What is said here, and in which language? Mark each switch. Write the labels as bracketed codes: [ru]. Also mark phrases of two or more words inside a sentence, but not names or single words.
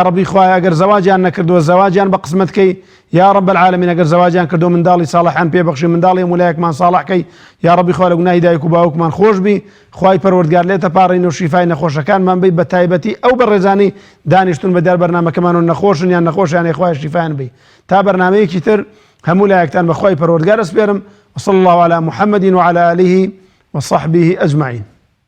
[ckb] ڕەبی خوای ئەگەر زەواجیان نەکردووە زەواجیان بە قسمەتکەی [ar] یا ڕەب العالەمین [ckb] ئەگەر زەواجیان کردو منداڵی ساڵحان پێبەخشی منداڵی مولایەکمان ساڵحکەی یا ڕەبی خوای لە گوناهی دایک و باوکمان خۆش بی خوای پەروەردگار لێتە پاڕێن و شیفای نەخۆشەکانمان بی بە تایبەتی ئەو بەڕێزانەی دانیشتون بەدیار بەرنامەکەمان و نەخۆشن یان نەخۆشیان خوای شیفایان بی تا بەرنامەیەکی تر هەموو لایەکتان بە خوای پەروەردگار ئەسپێرم [ar] وصلى الله على محمد وعلى آله وصحبه أجمعين.